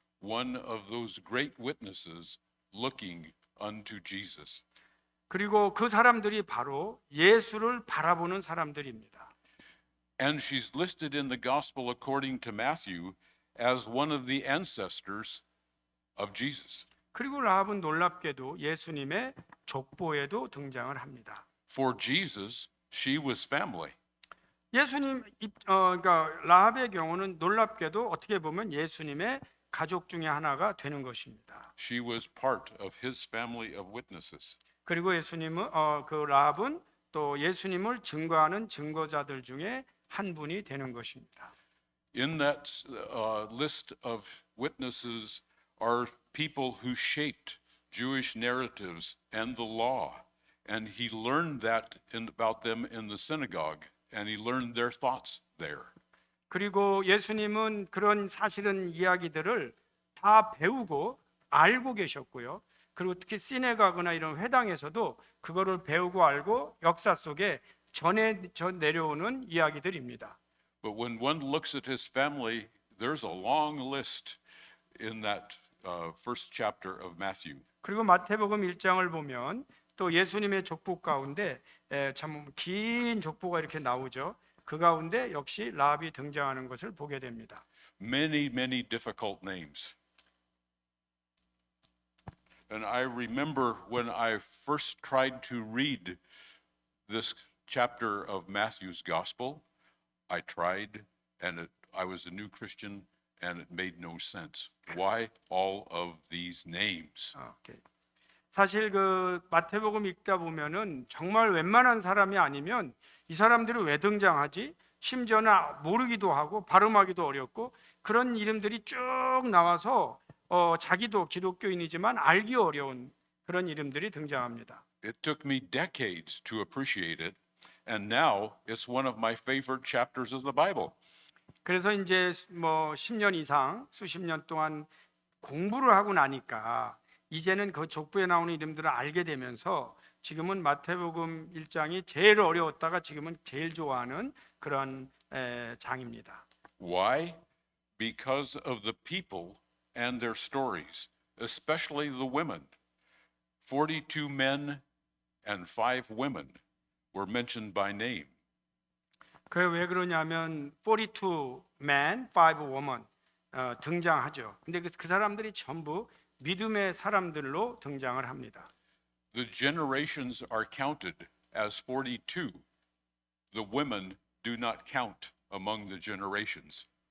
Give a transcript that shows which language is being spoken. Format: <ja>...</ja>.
<en>One of those great witnesses looking unto Jesus.</en> <ko>그리고 그 사람들이 바로 예수를 바라보는 사람들입니다.</ko> <en>And she's listed in the gospel according to Matthew as one of the ancestors of Jesus.</en> <ko>그리고 라합은 놀랍게도 예수님의 족보에도 등장을 합니다.</ko> <en>For Jesus, she was family.</en> <ko>예수님 그러니까 라합의 경우는 놀랍게도 어떻게 보면 예수님의 가족 중에 하나가 되는 것입니다.</ko> <en>She was part of his family of witnesses.</en> <ko>그리고 예수님은 그 라합은 또 예수님을 증거하는 증거자들 중에 한 분이 되는 것입니다.</ko> <en>In that list of witnesses are people who shaped Jewish narratives and the law, and he learned that about them in the synagogue, and he learned their thoughts there.</en> <ko>그리고 예수님은 그런 사실은 이야기들을 다 배우고 알고 계셨고요. 그리고 특히 시내가거나 이런 회당에서도 그거를 배우고 알고 역사 속에 전해 내려오는 이야기들입니다.</ko> <en>But when one looks at his family, there's a long list in that first chapter of Matthew.</en> <ko>그리고 마태복음 1장을 보면 또 예수님의 족보 가운데 참 긴 족보가 이렇게 나오죠. 그 가운데 역시 라합이 등장하는 것을 보게 됩니다.</ko> <en>Many difficult names. And I remember when I first tried to read this chapter of Matthew's Gospel, I tried, and I was a new Christian, and it made no sense. Why all of these names? 오케이.</en> <ko>사실 그 마태복음 읽다 보면은 정말 웬만한 사람이 아니면 이 사람들이 왜 등장하지? 심지어는 모르기도 하고 발음하기도 어렵고 그런 이름들이 쭉 나와서 자기도 기독교인이지만 알기 어려운 그런 이름들이 등장합니다.</ko> <en>It took me decades to appreciate it, and now it's one of my favorite chapters of the Bible.</en> <ko>그래서 이제 뭐 10년 이상 수십 년 동안 공부를 하고 나니까 이제는 그 족보에 나오는 이름들을 알게 되면서 지금은 마태복음 1장이 제일 어려웠다가 지금은 제일 좋아하는 그런 장입니다.</ko> <en>Why? Because of the people and their stories, especially the women. 42 men and 5 women were mentioned by name.</en> <ko>그게 왜 그러냐면</ko> <en>42 men, 5 women</en> <ko>등장하죠. 근데 그 사람들이 전부 믿음의 사람들로 등장을 합니다.</ko> <en>The generations are counted as 42. The women do not count among the generations.</en>